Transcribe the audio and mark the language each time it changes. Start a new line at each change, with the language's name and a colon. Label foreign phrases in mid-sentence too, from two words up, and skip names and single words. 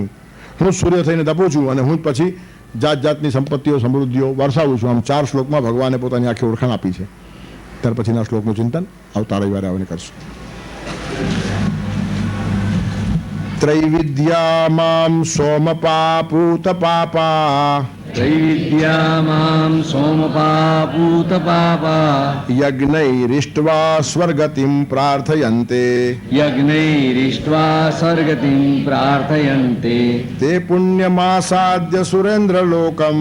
Gujarati: હું સૂર્ય થઈને તપું છું, અને હું જ પછી જાત જાતની સંપત્તિઓ સમૃદ્ધિઓ વરસાવું છું. આમ 4 શ્લોકમાં ભગવાને પોતાની આખી ઓળખાણ આપી છે. ત્યાર પછીના શ્લોકનું ચિંતન આવતા રવિવારે આવીને કરશું.
Sanskrit: त्रैविद्या माम सोमपा पूत पापा त्रैविद्या मां सोमपापूतपापा यज्ञैरिष्ट्वा स्वर्गतिं प्रार्थयन्ते यज्ञैरिष्ट्वा स्वर्गतिं प्रार्थयन्ते ते पुण्यमासाद्य सुरेन्द्रलोकम्